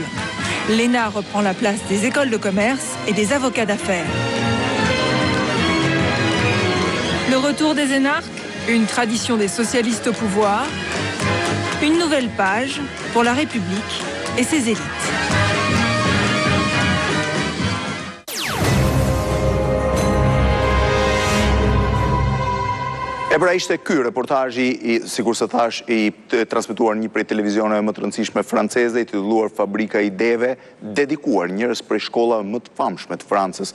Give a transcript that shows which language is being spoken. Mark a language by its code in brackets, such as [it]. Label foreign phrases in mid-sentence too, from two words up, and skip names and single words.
[fr] L'ENA reprend la place des écoles de commerce et des avocats d'affaires. Le retour des énarques, une tradition des socialistes au pouvoir, une nouvelle page pour la République et ses élites. [sq] Pra ishte ky reportazhi, sikur se thash, i transmetuar një prej televizioneve më të rëndësishme franceze, i titulluar Fabrika e Ideve, dedikuar njerëz prej shkollave më të famshme të Francës.